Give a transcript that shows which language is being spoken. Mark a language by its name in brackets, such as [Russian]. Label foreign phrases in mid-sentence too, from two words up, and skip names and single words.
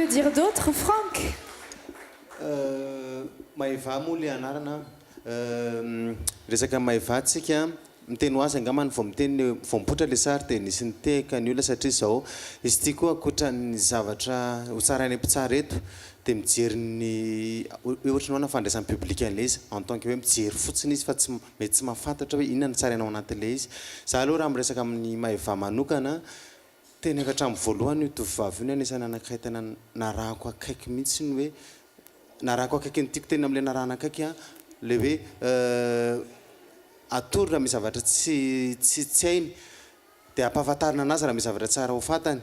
[French] d'autre, Franck? [Malagasy] Maïva moa le anarana resaka maïva tsika miteny ho azy angamany vao miteny vao mipoitra le sary dia nisy nitehaka ny olona satria zao izy ity koa akoatra ny zavatra ho tsarainy mpitsara eto dia mijery ny ohatry ny hoana fandraisan'ny public an'ilay izy [French] en tant que [Malagasy] hoe mijery fotsiny izy fa tsy mety tsy mahafantatra hoe inona ny tsarainao anatin'ilay izy. Za aloha raha miresaka amin'ny maïva manokana teny efa hatramin'ny voalohany io tovovavy io ny anisany anankiray tena narahako akaiky mihitsy ny hoe narahako akaiky ny tiako teny amin'ilay narahana akaiky a le hoe atory raha misy zavatra tsy hainy dia ampahafantarina anazy raha misy zavatra tsara ho fantany